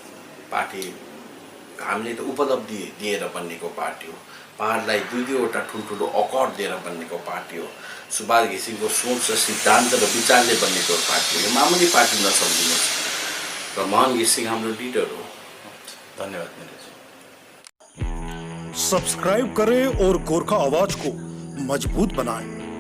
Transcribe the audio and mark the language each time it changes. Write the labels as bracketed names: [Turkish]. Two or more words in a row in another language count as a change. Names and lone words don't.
[Nepali] उपलब्धि दिएर बन्नेको पार्टी हो पाहाडलाई दुईवटा ठुल्ठुलो अकर्ड दिएर बन्नेको पार्टी हो सुभाष घिसिङको सोच र सिद्धान्त र विचारले बन्नेको पार्टी हो यो मामुली पार्टी नसम्झिनुहोस् र महान घिसिङ हाम्रो लिडर हो धन्यवाद नीरज [Hindi] सब्सक्राइब करें और गोरखा आवाज को मजबूत बनाएं।